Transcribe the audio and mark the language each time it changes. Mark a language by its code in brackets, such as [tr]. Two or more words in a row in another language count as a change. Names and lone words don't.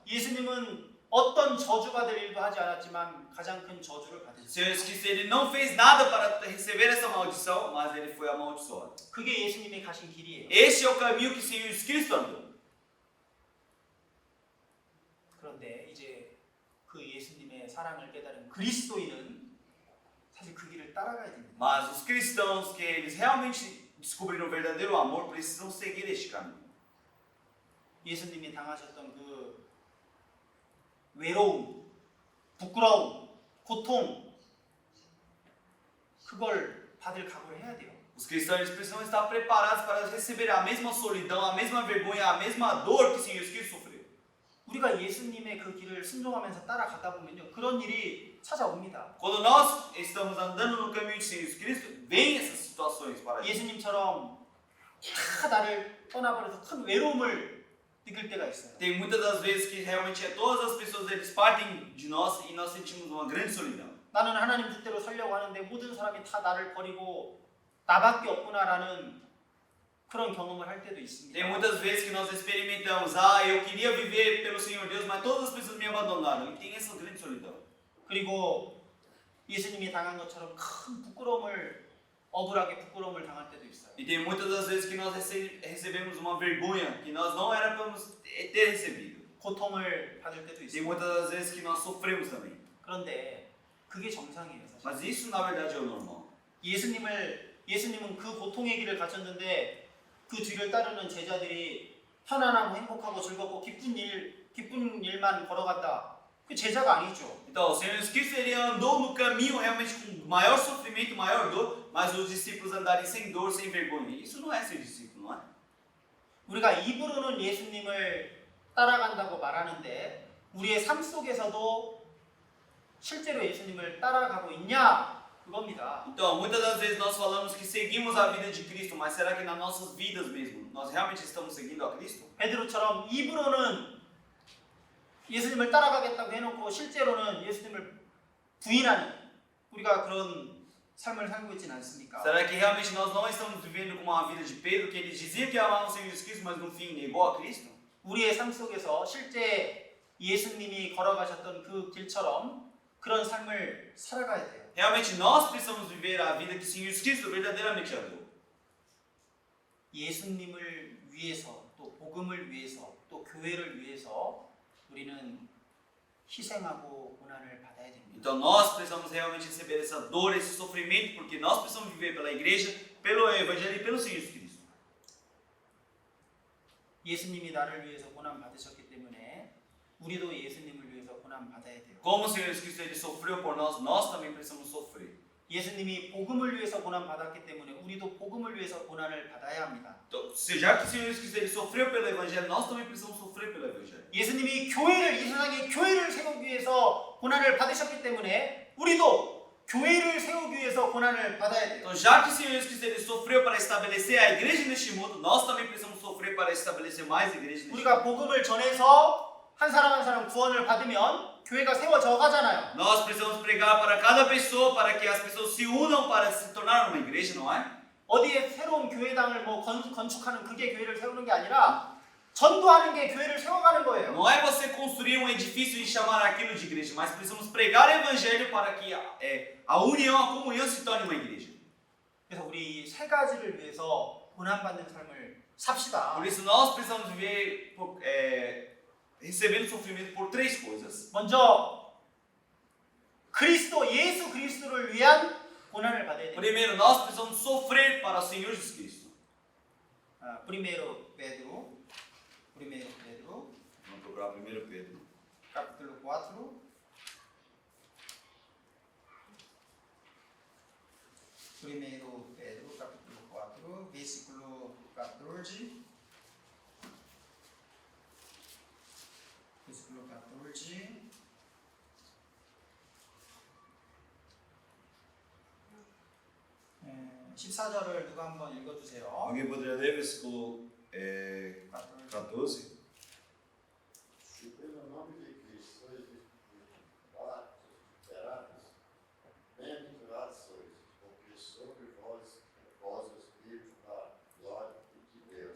[ko] 예수님은 어떤 저주받을 일도 하지 않았지만 가장 큰 저주를 O 받으셨어요. [pt] Senhor Jesus Cristo, ele não fez nada para receber essa maldição, mas ele foi amaldiçoado. [ko] 그게 예수님이 가신 길이에요. [pt] Este é o caminho que o Senhor Jesus Cristo andou. [ko] 그런데 이제 그 예수님의 사랑을 깨달은 그리스도인은 사실 그 길을 따라가야 됩니다. [pt] Mas os cristãos que eles realmente descobriram o verdadeiro amor precisam seguir este caminho. [ko] 예수님이 당하셨던 그 외로움, 부끄러움, 고통 그걸 받을 각오를 해야 돼요. [pt] Os cristãos eles precisam estar preparados para receber a mesma solidão, a mesma vergonha, a mesma dor que o Senhor Jesus Cristo sofreu. [ko] 우리가 예수님의 그 길을 순종하면서 따라가다 보면요, 그런 일이 찾아옵니다. [pt] Quando nós estamos andando no caminho de Senhor Jesus Cristo, vem essas situações para a gente. [ko] 예수님처럼 다 나를 떠나버려서 큰 외로움을 느낄 때가 있어요. [pt] Tem muitas das vezes que realmente todas as pessoas eles partem de nós e nós sentimos uma grande solidão. [ko] 나는 하나님 뜻대로 살려고 하는데 모든 사람이 다 나를 버리고 나밖에 없구나라는 그런 경험을 할 때도 있습니다. [pt] Tem muitas vezes que nós experimentamos, eu queria viver pelo Senhor Deus, mas todas as pessoas me abandonaram. E tem essa grande solidão. [ko] 그리고 예수님이 당한 것처럼 큰 부끄러움을 억울하게 부끄러움을 당할 때도 있어요. [pt] E tem muitas das vezes que nós recebemos uma vergonha que nós não éramos ter recebido. [ko] 고통을 받을 때도 [pt] Tem [ko] 있어요. [pt] muitas das vezes que nós sofremos também. [ko] 그런데 그게 정상이에요, 사실. [pt] Mas isso na verdade é o normal. [ko] 예수님은 그 고통의 길을 가셨는데 그 뒤를 따르는 제자들이 편안하고 행복하고 즐겁고 기쁜 일만 걸어갔다. 그 제자가 아니죠. [pt] Então, o Senhor Jesus Cristo ele andou no caminho realmente com maior sofrimento, maior dor, mas os discípulos andarem sem dor, sem vergonha. Isso não é ser discípulo, não é? [ko] 우리가 입으로는 예수님을 따라간다고 말하는데 우리의 삶 속에서도 실제로 예수님을 따라가고 있냐? 그겁니다. [pt] Então, muitas das vezes nós falamos que seguimos a vida de Cristo, mas será que nas nossas vidas mesmo, nós realmente estamos seguindo a Cristo? [ko] 베드로처럼 입으로는 예수님을 따라가겠다고 해놓고 실제로는 예수님을 부인하는 우리가 그런 삶을 살고 있지는 않습니까? [pt] Será que realmente nós não estamos vivendo como a vida de Pedro, que ele dizia que amava o Senhor Jesus Cristo, mas no fim negou a Cristo? [ko] 우리의 삶 속에서 실제 예수님이 걸어가셨던 그 길처럼 그런 삶을 살아가야 돼요. [pt] Realmente nós precisamos viver a vida que o Senhor Jesus Cristo verdadeiramente andou. [ko] 예수님을 위해서 또 복음을 위해서 또 교회를 위해서 우리는 희생하고 고난을 받아야 됩니다. [pt] Então nós precisamos realmente receber essa dor, esse sofrimento, porque nós precisamos viver pela igreja, pelo evangelho e pelo Senhor Jesus Cristo. [ko] 예수님이 나를 위해서 고난 받으셨기 때문에 우리도 예수님을 위해서 고난 받아야 돼요. [pt] Como o Senhor Jesus Cristo ele sofreu por nós, nós também precisamos sofrer. [ko] 예수님이 복음을 위해서 고난 받았기 때문에 우리도 복음을 위해서 고난을 받아야 합니다. [pt] Então, já que o Senhor Jesus Cristo ele sofreu pelo evangelho, nós também precisamos sofrer pelo evangelho. [ko] 예수님이 이 세상에 교회를 세우기 위해서 고난을 받으셨기 때문에 우리도 교회를 세우기 위해서 고난을 받아야 돼요. [pt] Então, já que o Senhor Jesus Cristo ele sofreu para estabelecer a igreja neste mundo, nós também precisamos sofrer para estabelecer mais igrejas neste mundo. [ko] 우리가 복음을 전해서 한 사람 한 사람 구원을 받으면 교회가 세워져 가잖아요. [pt] Nós precisamos pregar para cada pessoa, para que as pessoas se unam para se tornar uma igreja, não é? [ko] 어디에 새로운 교회당을 뭐 건축하는 그게 교회를 세우는 게 아니라 전도하는 게 교회를 세워가는 거예요. [pt] Não é você construir um edifício e chamar aquilo de igreja, mas precisamos pregar o evangelho para que a união, a comunhão se torne uma igreja. [ko] 그래서 우리 세 가지를 위해서 고난받는 삶을 삽시다. [pt] Por isso nós precisamos viver recebendo sofrimento por três coisas. [ko] 먼저 예수 그리스도를 위한 고난을 받아야 돼요. [pt] Primeiro, nós precisamos sofrer para o Senhor Jesus Cristo. Primeiro Pedro, Vamos procurar 1 Pedro. capítulo 4. Primeiro Pedro, capítulo 4, versículo 14. Versículo 14. [ko] 네, 14절을 누가 한번 읽어주세요. [pt] Alguém poderia ler versículo 14? Se pelo nome de Cristo sois liberados, bem-aventurados sois, porque sobre vós reposa o Espírito da glória de Deus.